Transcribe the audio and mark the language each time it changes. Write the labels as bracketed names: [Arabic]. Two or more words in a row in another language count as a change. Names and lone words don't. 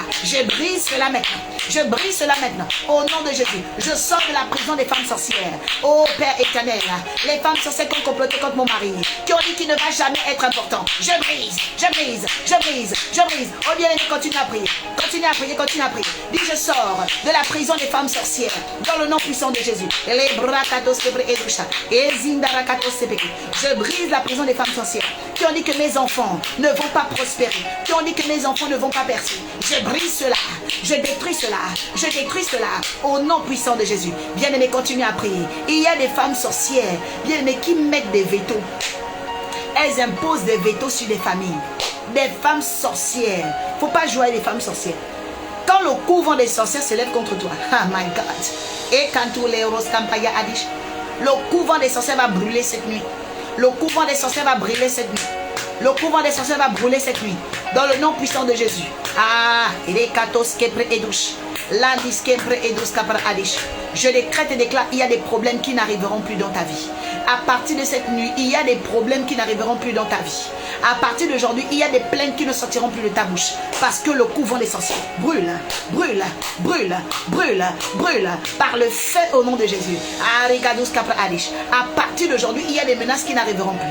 [French] Je brise cela maintenant. Je brise cela maintenant. Au nom de Jésus, je sors de la prison des femmes sorcières. Ô Père éternel, les femmes sorcières qui ont comploté contre mon mari, qui ont dit qu'il ne va jamais être important. Je brise, je brise, je brise, je brise. Oh bien, continue à prier. Continue à prier, continue à prier. Dis, je sors de la prison des femmes sorcières. Dans le nom puissant de Jésus. Les brakatos kebre edusha. Et zindarakatos sepeke. Je brise la prison des femmes sorcières. Qui ont dit que mes enfants ne vont pas prospérer. Qui ont dit que mes enfants ne vont pas percer. Je brise cela. Je détruis cela. Je détruis cela. Au nom puissant de Jésus. Bien-aimés, continue à prier. Il y a des femmes sorcières, bien-aimés, qui mettent des vétos. Elles imposent des vétos sur des familles. Des femmes sorcières. Il ne faut pas jouer avec les femmes sorcières. Quand le couvent des sorcières se lève contre toi, [English] oh my God. [French] Et quand tous les roses campaya adish, le couvent des sorcières va brûler cette nuit. Le couvent des sorcières va brûler cette nuit. Le couvent des sorcières va brûler cette nuit. Dans le nom puissant de Jésus. Ah, les katos kepre edouche. Landis kepre edouche kapra adish. Je décrète et déclare, il y a des problèmes qui n'arriveront plus dans ta vie. À partir de cette nuit, il y a des problèmes qui n'arriveront plus dans ta vie. À partir d'aujourd'hui, il y a des plaintes qui ne sortiront plus de ta bouche. Parce que le couvent des sorciers brûle, brûle, brûle, brûle, brûle. Par le feu au nom de Jésus. À partir d'aujourd'hui, il y a des menaces qui n'arriveront plus.